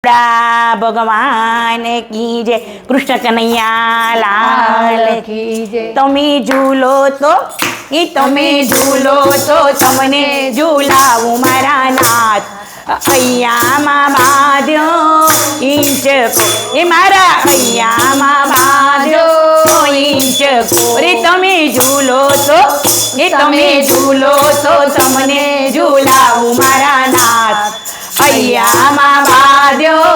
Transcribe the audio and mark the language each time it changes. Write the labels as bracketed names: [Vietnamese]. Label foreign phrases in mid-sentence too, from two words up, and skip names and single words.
[Hindi] भगवान की जय। कृष्ण कन्हैया लाल की जय। [Gujarati] તમે ઝૂલો તો તમે ઝૂલો તો તમને ઝૂલાવું મારા નાથ અહીંયામાં બાંધ્યો ઈંચકો એ મારા અહીંયામાં બાંધ્યો ઈંચકો રે તમે ઝૂલો તો તમે ઝૂલો તો તમને ઝૂલાવું મારા નાથ અહીંયામાં બાંધ્યો